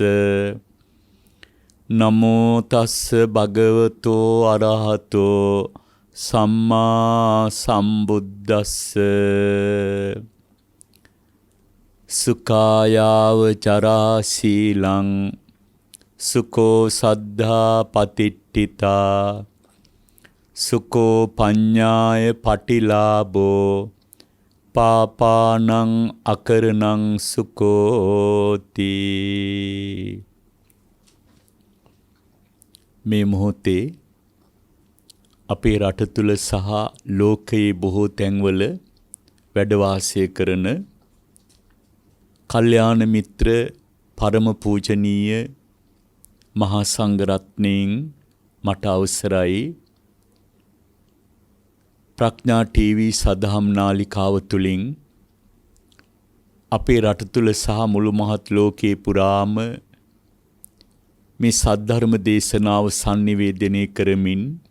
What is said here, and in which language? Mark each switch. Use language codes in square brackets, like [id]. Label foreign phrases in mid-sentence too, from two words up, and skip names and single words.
[pi] නමෝ තස්ස භගවතෝ අරහතෝ සම්මා සම්බුද්දස්ස සුඛායාව චරා සීලං සුකෝ සද්ධා පතිට්ඨිතා සුකෝ පඤ්ඤාය පටිලාභෝ පාපානං අකරණං සුකෝති. [si] මේ මොහොතේ අපේ රට තුල සහ ලෝකයේ බොහෝ තැන්වල වැඩ වාසය කරන කල්යාණ මිත්‍ර පරම පූජනීය මහා සංඝරත්නයන් මට අවසරයි ප්‍රඥා ටීවී සදහම් නාලිකාව තුලින් අපේ රට තුල සහ මුළු මහත් ලෝකේ පුරාම මේ සද්ධර්ම දේශනාව sannivedanaya කරමින්